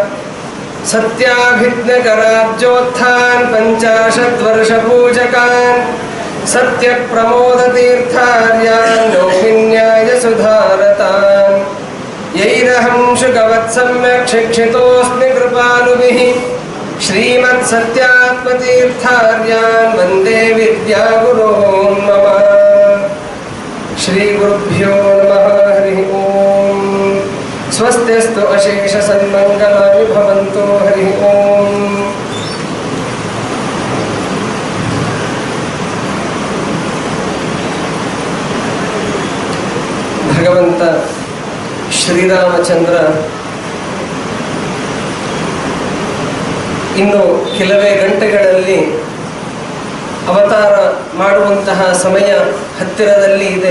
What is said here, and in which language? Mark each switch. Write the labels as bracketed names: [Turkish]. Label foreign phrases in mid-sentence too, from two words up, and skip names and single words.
[Sanskrit] सत्याभिज्ञकराब्जोत्थान् पञ्चाशद्वर्षपूजकान् सत्यप्रमोदतीर्थार्यान् नौमिन्यायसुधारतान् यैरहं शुकवत्सम्यक् शिक्षितोऽस्मि कृपालुभिः श्रीमत्सत्यात्मतीर्थार्यान् वन्दे विद्यागुरोन् मम। श्रीगुरुभ्यो नमः। हरिः ओम्। स्वस्तिस्तु अशेषसन्मङ्गलानि भवन्तु। हरिः ओम्। [Kannada] ಭಗವಂತ ಶ್ರೀರಾಮಚಂದ್ರ ಇನ್ನು ಕೆಲವೇ ಗಂಟೆಗಳಲ್ಲಿ ಅವತಾರ ಮಾಡುವಂತಹ ಸಮಯ ಹತ್ತಿರದಲ್ಲಿ ಇದೆ.